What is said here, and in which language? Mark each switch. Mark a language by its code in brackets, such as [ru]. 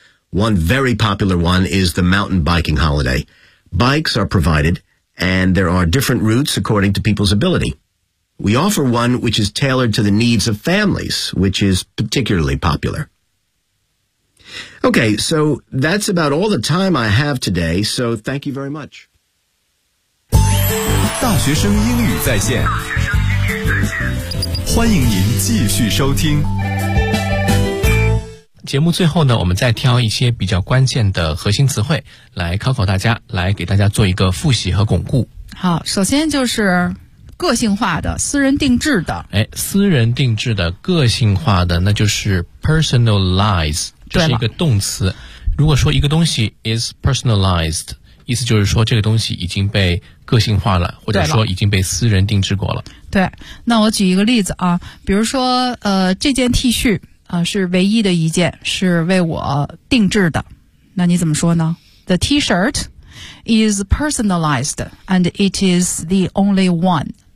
[en] One very popular one is the mountain biking holiday. Bikes are provided, and there are different routes according to people's ability. We offer one which is tailored to the needs of families, which is particularly popular. Okay, so that's about all the time I have today, so thank you very much. [zh] 大学生英语在线，欢迎您继续收听。节目最后呢，我们再挑一些比较关键的核心词汇来考考大家，来给大家做一个复习和巩固。好，首先就是个性化的，私人定制的。哎，私人定制的，个性化的，那就是 personalize。这是一个动词，如果说一个东西 is personalized, 意思就是说这个东西已经被个性化了，或者说已经被私人定制过了。对，那我举一个例子啊，比如说这件 T 恤是唯一的一件是为我定制的，那你怎么说呢？ [en] The T-shirt is personalized and it is the only one.